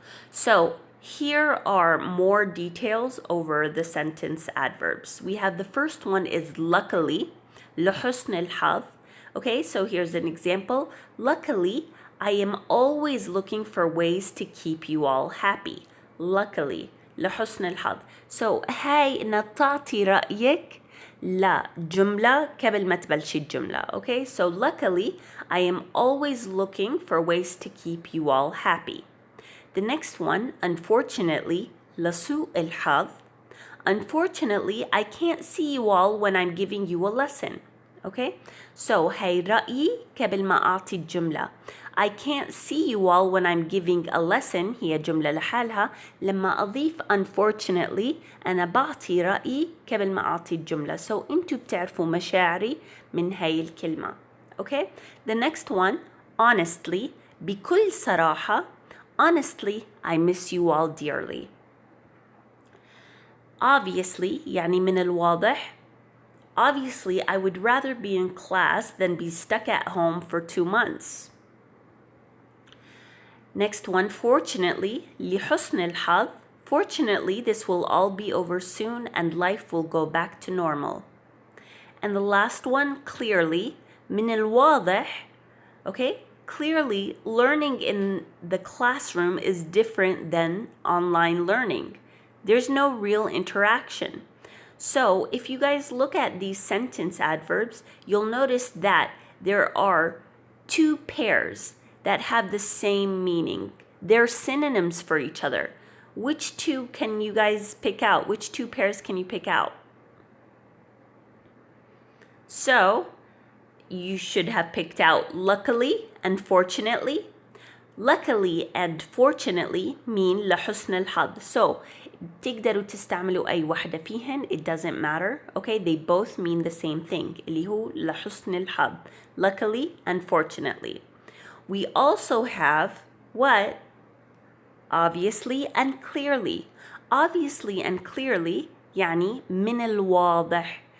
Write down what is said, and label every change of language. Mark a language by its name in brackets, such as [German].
[English] So here are more details over the sentence adverbs. We have the first one is luckily, [Arabic] لحسن الحظ. [English] Okay, so here's an example. Luckily, I am always looking for ways to keep you all happy. [Arabic] Luckily, لحسن الحظ. So هاي إن تعطي رأيك لجملة قبل ما تبلشي الجملة. [English] Okay, so luckily, I am always looking for ways to keep you all happy. The next one, unfortunately, [Arabic] لسوء الحظ. [English] Unfortunately, I can't see you all when I'm giving you a lesson. Okay? [Arabic] So, هاي رأيي قبل ما أعطي الجملة. [English] I can't see you all when I'm giving a lesson. [Arabic] هي جملة لحالها. لما أضيف unfortunately أنا بعطي رأيي قبل ما أعطي الجملة. So, أنتوا بتعرفوا مشاعري من هاي الكلمة. [English] Okay? The next one, honestly, [Arabic] بكل صراحة. [English] Honestly, I miss you all dearly. [Arabic] Obviously, يعني من الواضح. [English] Obviously, I would rather be in class than be stuck at home for 2 months. Next one, fortunately, [Arabic] لحسن الحظ. [English] Fortunately, this will all be over soon and life will go back to normal. And the last one, clearly, [Arabic] من الواضح. [English] Okay? Clearly, learning in the classroom is different than online learning. There's no real interaction. So if you guys look at these sentence adverbs, you'll notice that there are 2 pairs that have the same meaning. They're synonyms for each other. Which 2 can you guys pick out? Which 2 pairs can you pick out? So you should have picked out luckily and fortunately. Luckily and fortunately mean [Arabic] لحسن الحظ. So تقدروا تستعملوا أي واحدة فيهن. [English] It doesn't matter. Okay, they both mean the same thing. [Arabic] اللي هو لحسن الحظ. [English] Luckily and fortunately. We also have what? Obviously and clearly. Obviously and clearly [Arabic] يعني من الواضح.